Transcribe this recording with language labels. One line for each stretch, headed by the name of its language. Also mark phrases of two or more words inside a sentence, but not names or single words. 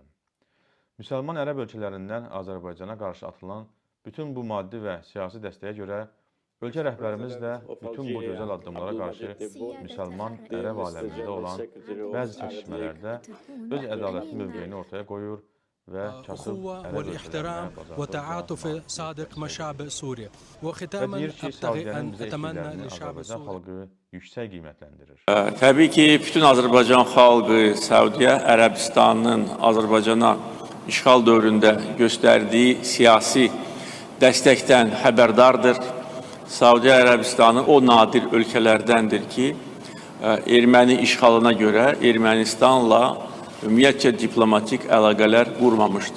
Azerbaijani: Müsəlman ərəb ölkələrindən Azərbaycana qarşı atılan bütün bu maddi və siyasi dəstəyə görə ölkə rəhbərimiz də bütün bu gözəl addımlara qarşı müsəlman ərəb aləmində olan bəzi çəkişmələrdə öz ədalətli mövqeyini ortaya qoyur və kasıb ərəb
Arabic: والاحترام
Azerbaijani: ölkələrinə
Arabic: وتعاطف صادق مع شعب سوريا
Azerbaijani: və
Arabic: وختاما
Azerbaijani: deyir ki,
Arabic: ابتغي
Azerbaijani: Saudiyənin
Arabic: ان
Azerbaijani: bizə
Arabic: اتمنى
Azerbaijani: etkilərini
Arabic: لشعب
Azerbaijani: Azərbaycan
Arabic: سوريا
Azerbaijani: xalqı yüksək qiymətləndirir. Təbii ki, bütün Azərbaycan xalqı Səudiyyə Ərəbistanının Azərbaycana işğal dövründə göstərdiyi siyasi dəstəkdən xəbərdardır. Səudiyyə Ərəbistanı o nadir ölkələrdəndir ki, erməni işğalına görə Ermənistanla ümumiyyətcə diplomatik əlaqələr qurmamışdır.